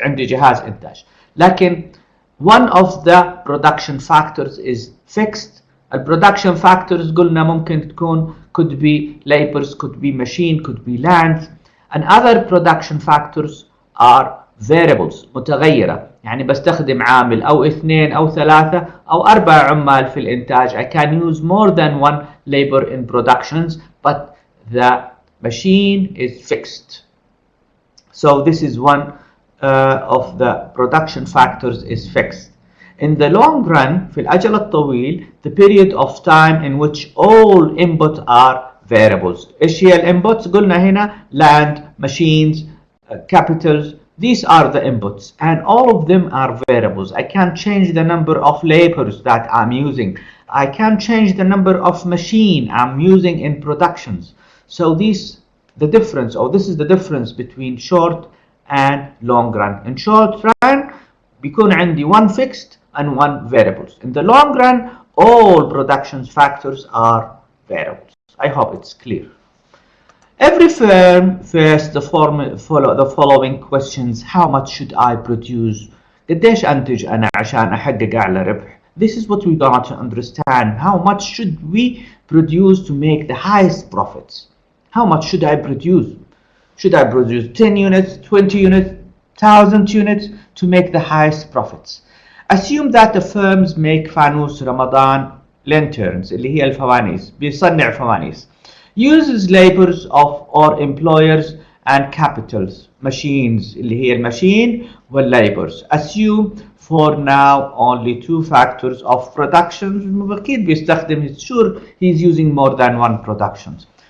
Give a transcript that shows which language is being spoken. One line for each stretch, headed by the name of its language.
Arabic: عندي جهاز إنتاج. لكن
English: one of the production factors is fixed. The production factors
Arabic: قلنا ممكن تكون
English: could be labors, could be machine, could be land. And other production factors are variables,
Arabic: متغيرة. يعني بستخدم عامل أو اثنين أو ثلاثة أو أربع عمال في الإنتاج.
English: I can use more than one labor in productions, but the machine is fixed. So this is one of the production factors is fixed. In the long run,
Arabic: في الأجل الطويل,
English: the period of time in which all input are variables.
Arabic: إيش هي الانبوتس؟ قلنا هنا
English: land, machines, capitals. These are the inputs and all of them are variables. I can change the number of labors that I'm using. I can change the number of machine I'm using in productions. So this is the difference between short and long run. In short run
Arabic: بيكون عندي
English: one fixed and one variables. In the long run all production factors are variables. I hope it's clear. Every firm first follow the following questions. How much should I produce?
Arabic: قديش أنتج أنا عشان أحقق أعلى ربح?
English: This is what we got to understand. How much should we produce to make the highest profits? How much should I produce? Should I produce 10 units, 20 units, 1,000 units to make the highest profits? Assume that the firms make
Arabic: فانوس رمضان
English: lanterns
Arabic: اللي هي الفوانيس, بيصنع فوانيس.
English: Uses labors of or employers and capitals, machines
Arabic: اللي هي الماشين والlabors.
English: Assume for now only two factors of production.
Arabic: أكيد بيستخدم,
English: sure he's using more than one productions.